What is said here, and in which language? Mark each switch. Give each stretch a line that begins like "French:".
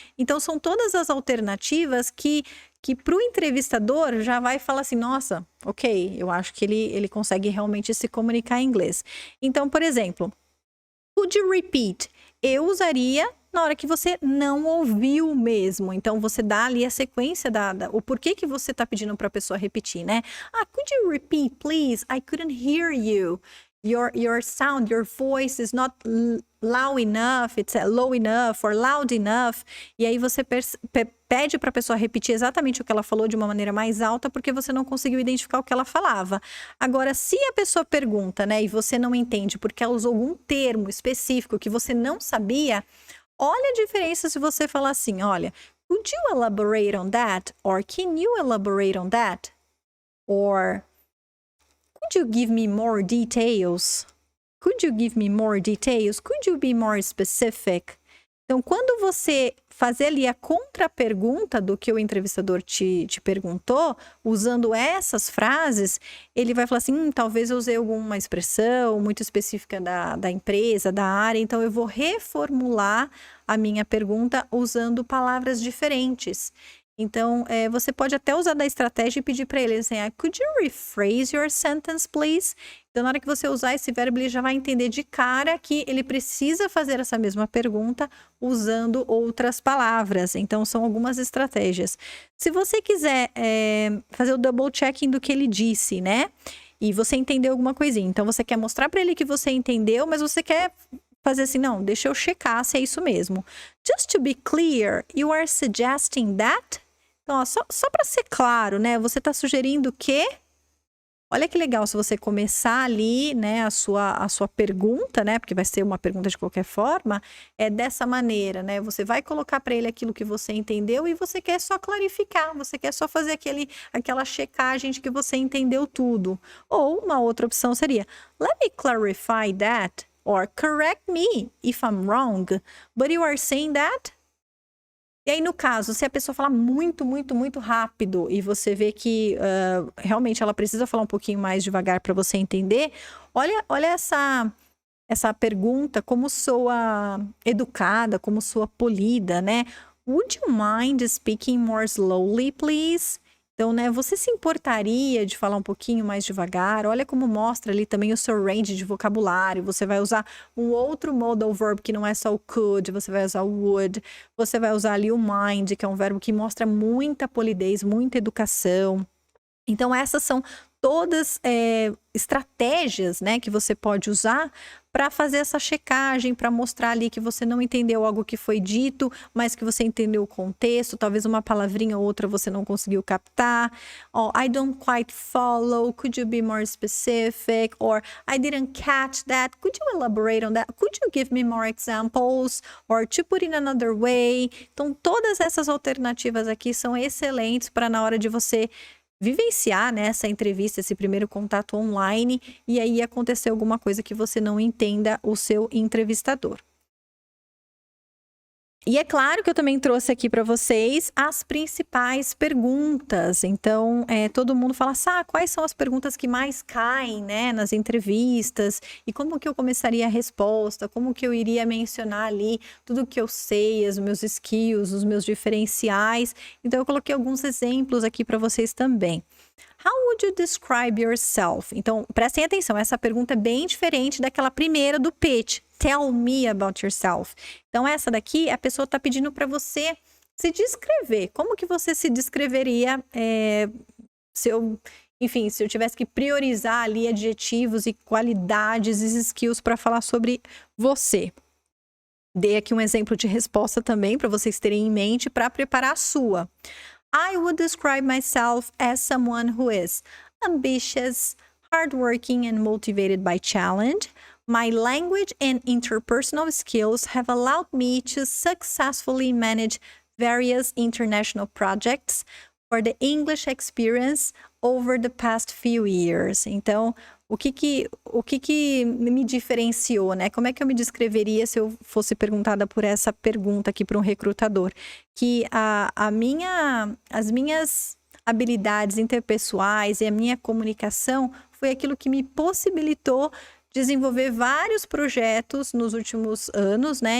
Portuguese: Então são todas as alternativas que para o entrevistador já vai falar assim, nossa, ok, eu acho que ele consegue realmente se comunicar em inglês. Então, por exemplo,
English: could you repeat?
Portuguese: Eu usaria na hora que você não ouviu mesmo. Então, você dá ali a sequência o porquê que você está pedindo para a pessoa repetir, né?
English: Could you repeat, please? I couldn't hear you. Your sound, your voice is not loud enough, it's low enough or loud enough.
Portuguese: E aí você pede para a pessoa repetir exatamente o que ela falou de uma maneira mais alta, porque você não conseguiu identificar o que ela falava. Agora, se a pessoa pergunta, né, e você não entende porque ela usou algum termo específico que você não sabia, olha a diferença se você falar assim, olha,
English: could you elaborate on that? Or can you elaborate on that? Or could you give me more details? Could you give me more details? Could you be more specific?
Portuguese: Então, quando você fazer ali a contra-pergunta do que o entrevistador te perguntou, usando essas frases, ele vai falar assim, talvez eu usei alguma expressão muito específica da empresa, da área, então eu vou reformular a minha pergunta usando palavras diferentes. Então, você pode até usar da estratégia e pedir para ele assim,
English: could you rephrase your sentence, please?
Portuguese: Então, na hora que você usar esse verbo, ele já vai entender de cara que ele precisa fazer essa mesma pergunta usando outras palavras. Então, são algumas estratégias. Se você quiser fazer o double checking do que ele disse, né? E você entendeu alguma coisinha. Então, você quer mostrar para ele que você entendeu, mas você quer fazer assim, não, deixa eu checar se é isso mesmo.
English: Just to be clear, you are suggesting that?
Portuguese: Então, ó, só para ser claro, né? Você está sugerindo que... Olha que legal se você começar ali, né, a sua pergunta, né? Porque vai ser uma pergunta de qualquer forma, dessa maneira, né? Você vai colocar para ele aquilo que você entendeu e você quer só clarificar, você quer só fazer aquela checagem de que você entendeu tudo. Ou uma outra opção seria,
English: let me clarify that, or correct me if I'm wrong, but you are saying that?
Portuguese: E aí, no caso, se a pessoa falar muito, muito, muito rápido e você vê que realmente ela precisa falar um pouquinho mais devagar para você entender, olha essa pergunta, como soa educada, como soa polida, né?
English: Would you mind speaking more slowly, please?
Portuguese: Então, né, você se importaria de falar um pouquinho mais devagar? Olha como mostra ali também o seu range de vocabulário. Você vai usar um outro modal verb que não é só o could, você vai usar o would. Você vai usar ali o mind, que é um verbo que mostra muita polidez, muita educação. Então, essas são todas estratégias, né, que você pode usar para fazer essa checagem, para mostrar ali que você não entendeu algo que foi dito, mas que você entendeu o contexto, talvez uma palavrinha ou outra você não conseguiu captar.
English: I don't quite follow, could you be more specific? Or I didn't catch that, could you elaborate on that? Could you give me more examples? Or to put in another way?
Portuguese: Então, todas essas alternativas aqui são excelentes para na hora de você vivenciar, né, essa entrevista, esse primeiro contato online, e aí acontecer alguma coisa que você não entenda o seu entrevistador. E é claro que eu também trouxe aqui para vocês as principais perguntas. Então, todo mundo fala assim, quais são as perguntas que mais caem, né, nas entrevistas? E como que eu começaria a resposta? Como que eu iria mencionar ali tudo que eu sei, os meus skills, os meus diferenciais? Então, eu coloquei alguns exemplos aqui para vocês também.
English: How would you describe yourself?
Portuguese: Então, prestem atenção, essa pergunta é bem diferente daquela primeira do pitch.
English: Tell me about yourself.
Portuguese: Então, essa daqui, a pessoa está pedindo para você se descrever. Como que você se descreveria se eu tivesse que priorizar ali adjetivos e qualidades e skills para falar sobre você? Dei aqui um exemplo de resposta também para vocês terem em mente para preparar a sua.
English: I would describe myself as someone who is ambitious, hardworking and motivated by challenge. My language and interpersonal skills have allowed me to successfully manage various international projects for the English experience over the past few years.
Portuguese: Então, o que me diferenciou, né? Como é que eu me descreveria se eu fosse perguntada por essa pergunta aqui para um recrutador? Que as minhas habilidades interpessoais e a minha comunicação foi aquilo que me possibilitou desenvolver vários projetos nos últimos anos, né?